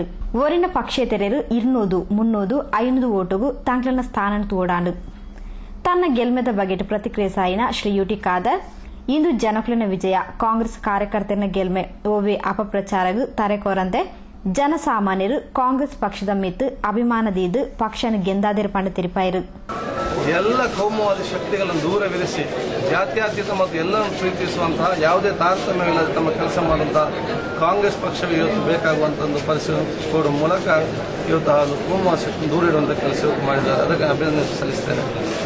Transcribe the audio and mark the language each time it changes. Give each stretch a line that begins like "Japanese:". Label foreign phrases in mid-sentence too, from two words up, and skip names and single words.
Tulu: ಒರಿನ ಪಕ್ಷೇತರರು 200, 300, 500 ಓಟುಗೂ ತಂಕ್ಲನ ಸ್ಥಾನ ತೋಡಾಂಡು. ತನ್ನ ಗೆಲ್ಮೆದ ಬಗೆಟ್ ಪ್ರತಿಕ್ರಿಯಿಸಾಯಿನ ಶ್ರೀ ಯುಟಿ ಖಾದರ್ ಇಂದು ಜನಕ್ಲಿನ ವಿಜಯ ಕಾಂಗ್ರೆಸ್ ಕಾರ್ಯಕರ್ತನ ಗೆಲ್ಮೆ ಓವೆ ಅಪಪ್ರಚಾರಗೂ ತರೆಕೋರಂತೆ ಜನಸಾಮಾನ್ಯರು ಕಾಂಗ್ರೆಸ್ ಪಕ್ಷದ ಮಿತ್ತು ಅಭಿಮಾನದಿದ್ದು ಪಕ್ಷನ ಗೆಂದಾದಿರ ಪಂಡ ತಿರುಪಾಯಿರು.
Kannada: ಎಲ್ಲ ಕೋಮುವಾದಿ ಶಕ್ತಿಗಳನ್ನು ದೂರವಿರಿಸಿ ಜಾತ್ಯತೀತ ಮತ್ತು ಎಲ್ಲರನ್ನು ಪ್ರೀತಿಸುವಂತಹ ಯಾವುದೇ ತಾರತಮ್ಯವಿಲ್ಲದೆ ತಮ್ಮ ಕೆಲಸ ಮಾಡುವಂತಹ ಕಾಂಗ್ರೆಸ್ ಪಕ್ಷವೇ ಇವತ್ತು ಬೇಕಾಗುವಂಥ ಒಂದು ಪರಿಸ್ಥಿತಿ ಕೊಡುವ ಮೂಲಕ ಇವತ್ತು ಕೋಮುವಾದಿ ಶಕ್ತಿ ದೂರ ಇಡುವಂಥ ಕೆಲಸ ಮಾಡಿದ್ದಾರೆ. ಅದಕ್ಕೆ ಅಭಿನಂದನೆ ಸಲ್ಲಿಸ್ತೇನೆ.